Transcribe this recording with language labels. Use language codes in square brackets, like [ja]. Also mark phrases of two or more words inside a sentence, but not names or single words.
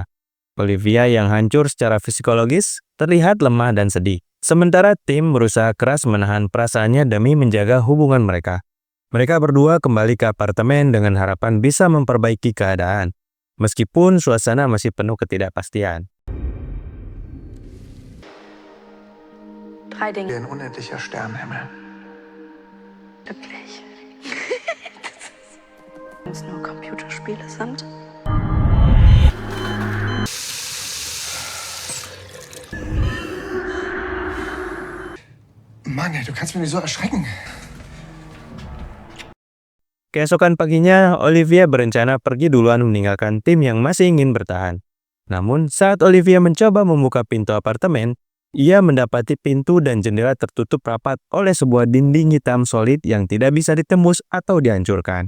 [id] Olivia yang hancur secara psikologis terlihat lemah dan sedih. Sementara Tim berusaha keras menahan perasaannya demi menjaga hubungan mereka. Mereka berdua kembali ke apartemen dengan harapan bisa memperbaiki keadaan, meskipun suasana masih penuh ketidakpastian. [de] Drei Dinge. Wie ein unendlicher Sternenhimmel. Wirklich. Wenn es nur Computerspiele sind. Mann, ey, du kannst mich nicht so erschrecken. [id] Keesokan paginya, Olivia berencana pergi duluan meninggalkan Tim yang masih ingin bertahan. Namun, saat Olivia mencoba membuka pintu apartemen, ia mendapati pintu dan jendela tertutup rapat oleh sebuah dinding hitam solid yang tidak bisa ditembus atau dihancurkan.